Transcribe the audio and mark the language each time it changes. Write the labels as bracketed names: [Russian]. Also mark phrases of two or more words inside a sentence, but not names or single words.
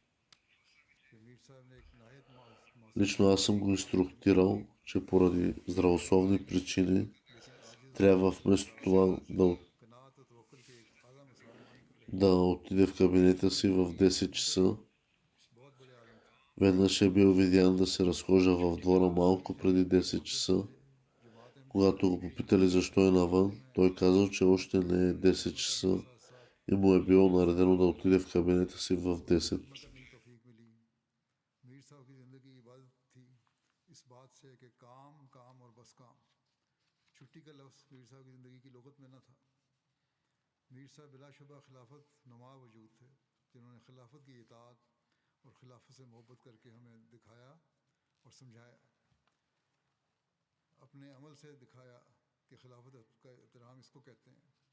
[Bulgarian] Лично аз съм го инструктирал, че поради здравословни причини трябва вместо това да отиде в кабинета си в 10 часа. Веднъж е бил видян да се разхожда в двора малко преди 10 часа. Когато го попитали защо е навън, той казал, че още не е 10 часа и му е било наредено да отиде в кабинета си в 10. [Urdu] کرنے کی توفیق ملی. میر صاحب کی زندگی عبادت تھی اس بات سے کہ کام کام اور بس کام. چھٹی کا لفظ میر صاحب کی زندگی کی لغت میں نہ تھا. میر صاحب بلاشبہ خلافت نما وجود تھے، جنہوں نے خلافت کی اطاعت اور خلافت سے محبت کر کے ہمیں دکھایا اور سمجھایا، اپنے عمل سے دکھایا کہ خلافت کا احترام اس کو کہتے ہیں.